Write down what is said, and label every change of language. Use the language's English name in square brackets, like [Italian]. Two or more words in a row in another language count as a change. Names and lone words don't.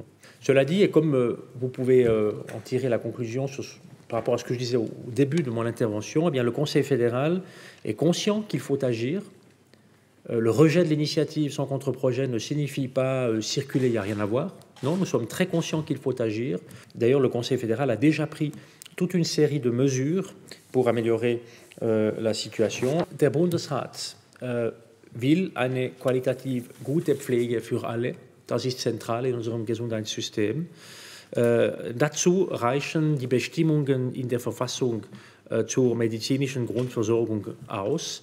[French] Cela dit, et comme vous pouvez en tirer la conclusion par rapport à ce que je disais au début de mon intervention, eh bien, le Conseil fédéral est conscient qu'il faut agir. Le rejet de l'initiative sans contre-projet ne signifie pas circuler, il n'y a rien à voir. Non, nous sommes très conscients qu'il faut agir. D'ailleurs, le Conseil fédéral a déjà pris toute une série de mesures pour améliorer la situation. [German] Der Bundesrat will eine qualitativ gute Pflege für alle. Das ist zentral in unserem Gesundheitssystem. Dazu reichen die Bestimmungen in der Verfassung zur medizinischen Grundversorgung aus.